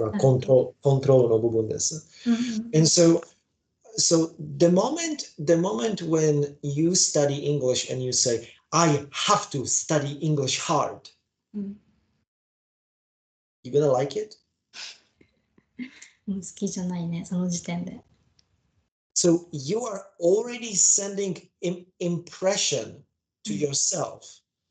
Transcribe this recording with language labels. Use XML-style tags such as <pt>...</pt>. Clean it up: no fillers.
<ja>これはコントロールの部分です。</ja> <en>And so the moment when you study English and you say, I have to study English hard, you're gonna like it?</en> <ja>好きじゃないね、その時点で。</ja> <en>So you are already sending impression to yourself.</en>